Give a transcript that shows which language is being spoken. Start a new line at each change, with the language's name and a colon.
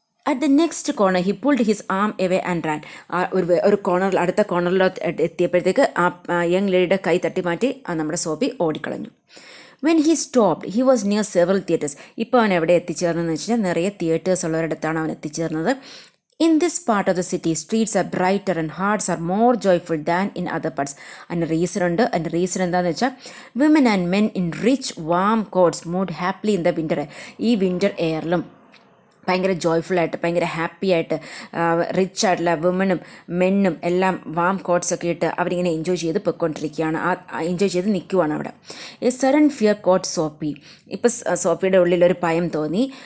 English: At the next corner he pulled his arm away and ran.
Malayalam: ഒരു കോർണറിൽ, അടുത്ത കോർണറിലോട്ട് എത്തിയപ്പോഴത്തേക്ക് ആ യങ് ലേഡിയുടെ കൈ തട്ടി മാറ്റി നമ്മുടെ soapy ഓടിക്കളഞ്ഞു.
English: When he stopped he was near several theatres.
Malayalam: ഇപ്പോൾ അവൻ എവിടെ എത്തിച്ചേർന്നതെന്ന് വെച്ച് കഴിഞ്ഞാൽ, നിറയെ തിയേറ്റേഴ്സ് ഉള്ളവരിടത്താണ് അവൻ എത്തിച്ചേർന്നത്.
English: In this part of the city, streets are brighter and hearts are more joyful than in other parts.
Malayalam: അതിന് റീസൺ ഉണ്ട്. അതിൻ്റെ റീസൺ എന്താണെന്ന് വെച്ചാൽ,
English: women and men in rich warm coats moved happily in the winter.
Malayalam: ഈ winter എയറിലും ഭയങ്കര ജോയ്ഫുള്ളായിട്ട്, ഭയങ്കര happy ആയിട്ട്, rich ആയിട്ടുള്ള വുമനും മെന്നും എല്ലാം വാം കോട്ട്സൊക്കെ ഇട്ട് അവരിങ്ങനെ എൻജോയ് ചെയ്ത് പൊയ്ക്കൊണ്ടിരിക്കുകയാണ്, എൻജോയ് ചെയ്ത് നിൽക്കുവാണ് അവിടെ.
English: A sudden fear caught Soapy.
Malayalam: ഇപ്പം സോപ്പിയുടെ ഉള്ളിലൊരു ഭയം തോന്നി.